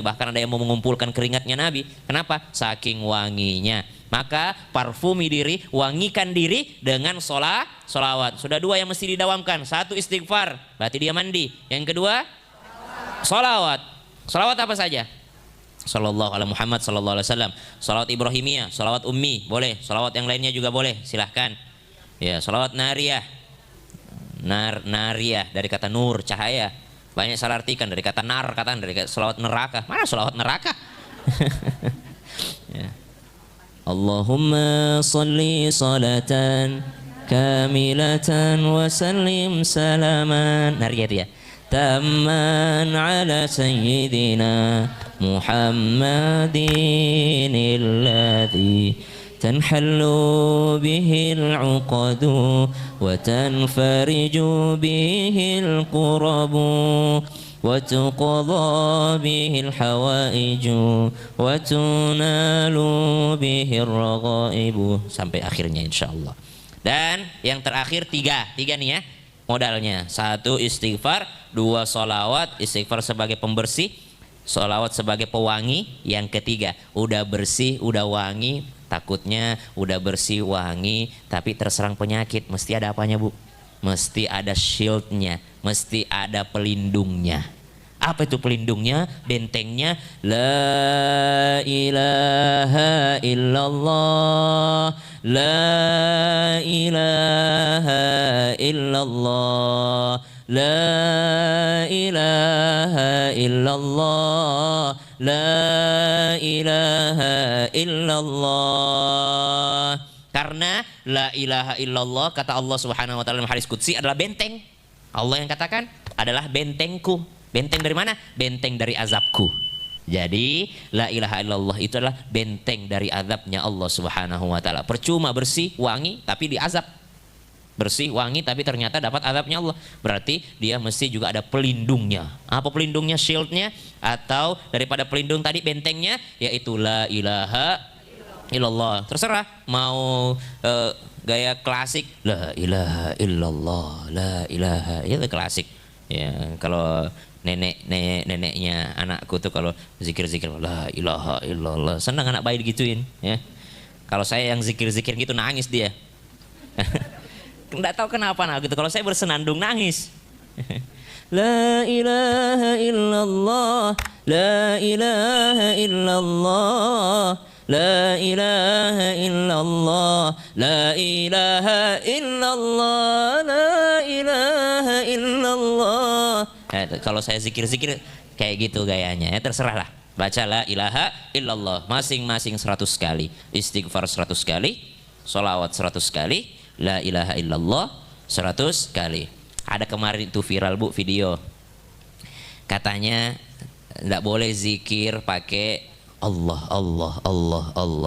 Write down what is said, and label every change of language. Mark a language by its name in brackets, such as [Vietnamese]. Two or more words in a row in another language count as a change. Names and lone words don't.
[Indonesian] Bahkan ada yang mau mengumpulkan keringatnya Nabi. Kenapa? Saking wanginya. Maka parfumi diri, wangikan diri dengan solawat. Sudah dua yang mesti didawamkan. Satu istighfar, berarti dia mandi. Yang kedua solawat. Solawat apa saja? [Arabic] صلى الله عليه محمد صلى الله عليه وسلم. [Indonesian] Solawat Ibrahimiyah, solawat ummi, boleh. Solawat yang lainnya juga boleh, silahkan. Ya, solawat nariyah. Nariyah dari kata nur, cahaya. Banyak salah artikan dari kata nar, dari kata solawat neraka. Mana solawat neraka? Ya. [Arabic] اللهم صل صلاة كاملة وسلم سلاما. [Indonesian] Nariyah itu ya. [Arabic] تاما على سيدنا محمد الذي تنحل به العقد وتنفرج به الكرب وتقضى به الحوائج وتنال به الرغائب [Indonesian] sampai akhirnya insyaallah. Dan yang terakhir tiga nih ya modalnya. Satu istighfar, dua solawat, istighfar sebagai pembersih, solawat sebagai pewangi. Yang ketiga udah bersih, udah wangi, takutnya udah bersih wangi tapi terserang penyakit, mesti ada apanya bu? Mesti ada shieldnya, mesti ada pelindungnya. Apa itu pelindungnya? [Arabic] Bentengnya لا إله إلا الله، لا إله إلا الله، لا إله إلا الله، لا إله إلا الله. [Indonesian] Karena [Arabic] لا إله إلا الله [Indonesian] kata [Arabic] الله سبحانه وتعالى [Indonesian] dalam hadis qudsi adalah benteng. Allah yang katakan adalah bentengku. Benteng dari mana? Benteng dari azabku. Jadi [Arabic] لا إله إلا الله [Indonesian] itu adalah benteng dari azabnya [Arabic] الله سبحانه وتعالى. [Indonesian] Percuma bersih, wangi tapi diazab. Bersih, wangi tapi ternyata dapat azabnya Allah. Berarti dia mesti juga ada pelindungnya. Apa pelindungnya? Shieldnya atau daripada pelindung tadi bentengnya yaitu [Arabic] لا إله إلا الله. [Indonesian] Terserah mau gaya klasik [Arabic] لا إله إلا الله، لا إله, [Indonesian] itu klasik ya. Kalau neneknya anakku tuh kalau zikir-zikir [Arabic] لا إله إلا الله, [Indonesian] senang anak bayi digituin ya. Kalau saya yang zikir-zikir gitu nangis dia. Nggak tahu kenapa gitu. Kalau saya bersenandung nangis. [Arabic] لا إله إلا الله، لا إله إلا الله، لا إله إلا الله، لا إله إلا الله، لا إله إلا الله. [Indonesian] Kalau saya zikir-zikir kayak gitu gayanya, ya terserah lah. Baca [Arabic] لا إله إلا الله [Indonesian] masing-masing 100 kali, istighfar 100 kali, sholawat 100 kali, [Arabic] لا إله إلا الله [Indonesian] 100 kali. Ada kemarin itu viral Bu video, katanya tidak boleh zikir pakai Allah Allah Allah Allah.